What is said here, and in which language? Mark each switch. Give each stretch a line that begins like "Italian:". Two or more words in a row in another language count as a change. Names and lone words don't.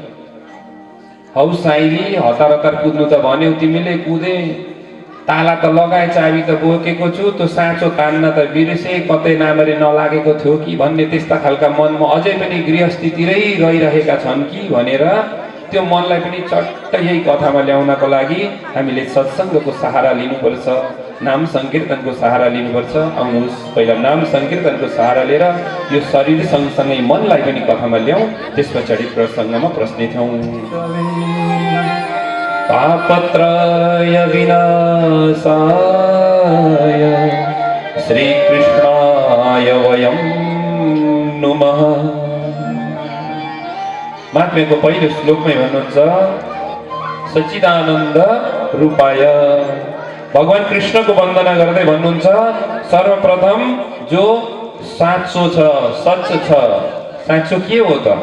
Nepali: हौ साइली, हतार हतार कुद्नु त भन्यौ तिमीले, कुदे, ताला त लगाए, चाबी त बोकेको छु, त्यो साँचो तान्न त बिर्से, कतै नामरी नलागेको थियो कि भन्ने त्यस्ता खालका मनमा अझै पनि गृहस्थीतिरै रहिरहेका छन् कि भनेर त्यो मनलाई पनि चट्ट यही कथामा ल्याउनको लागि हामीले सत्सङ्गको सहारा लिनुपर्छ, नाम संकीर्तनको सहारा लिनुपर्छ। आउनुहोस्, पहिला नाम संकीर्तनको सहारा लिएर यो शरीर सँगसँगै मनलाई पनि कथामा ल्याउँ, त्यस पछाडि प्रसङ्गमा प्रश्नेथौँ।
Sanskrit: तापत्रय विनाशाय श्रीकृष्णाय वयं नुमः।
Nepali: महात्म्यको पहिलो श्लोकमै भन्नुहुन्छ
Sanskrit: सच्चिदानन्द रूपाय,
Nepali: भगवान कृष्णको वन्दना गर्दै भन्नुहुन्छ सर्वप्रथम जो साँचो छ, सच छ। साँचो के हो त?